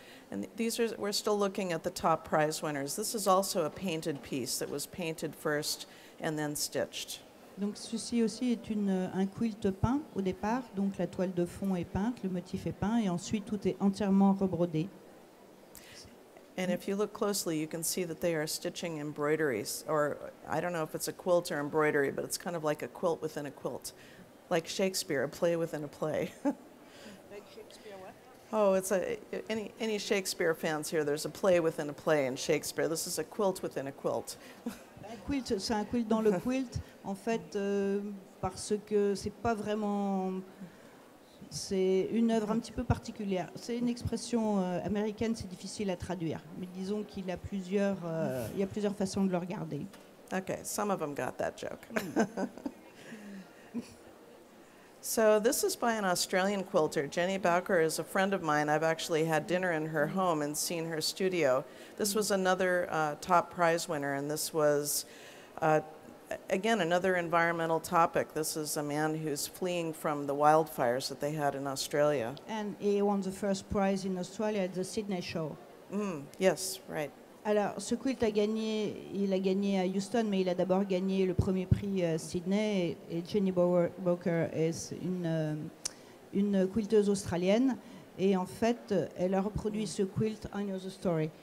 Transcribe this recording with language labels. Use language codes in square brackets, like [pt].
[en] And we're still looking at the top prize winners. This is also a painted piece that was painted first and then stitched. [fr] Donc ceci aussi est un quilt peint au départ. Donc la toile de fond est peinte, le motif est peint et ensuite tout est entièrement rebrodé. [en] And if you look closely, you can see that they are stitching embroideries, or I don't know if it's a quilt or embroidery, but it's kind of like a quilt within a quilt. Like Shakespeare, a play within a play. Oh, it's any Shakespeare fans here, there's a play within a play in Shakespeare. This is a quilt within a quilt. [fr] Un quilt, c'est un quilt dans le quilt, en fait, parce que c'est pas vraiment... C'est une œuvre un petit peu particulière. C'est une expression américaine, c'est difficile à traduire. Mais disons qu'il y a plusieurs façons de le regarder. [en] Okay, some of them got that joke. So this is by an Australian quilter. Jenny Bowker is a friend of mine. I've actually had dinner in her home and seen her studio. This was another top prize winner, and this was, again, another environmental topic. This is a man who's fleeing from the wildfires that they had in Australia. And he won the first prize in Australia at the Sydney show. Yes, right. [fr] Alors, ce quilt il a gagné à Houston, mais il a d'abord gagné le premier prix à Sydney. Et Jenny Bowker est une quilteuse australienne. Et en fait, elle a reproduit ce quilt, [en] I know the story.